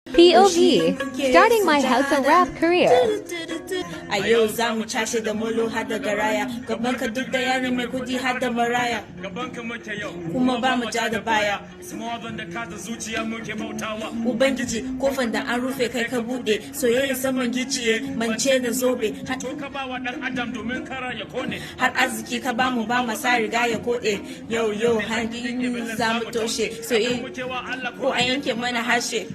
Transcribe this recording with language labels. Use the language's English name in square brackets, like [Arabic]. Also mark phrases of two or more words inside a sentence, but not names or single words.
[English] P O V, starting my house of rap career. [Hausa] A yau za mu cashe da molo har da garaya, gaban ka duk da yaro mai kudi har da maraya. Gaban ka muke yau. Kuma ba mu ja da baya. [English] It's more than the cause, [Hausa] zuciya muke bautawa. Ubangiji, kofan da an rufe kai ka buɗe, soyayya saman giciye, mance da zobe. Ha- To ka ba wa ɗan adam domin kara ya kone. Har arziki ka ba mu ba mu sa riga ya koɗe. Yau, yau, hanyoyi za mu toshe. Soyayya ko a yanke mana harshe.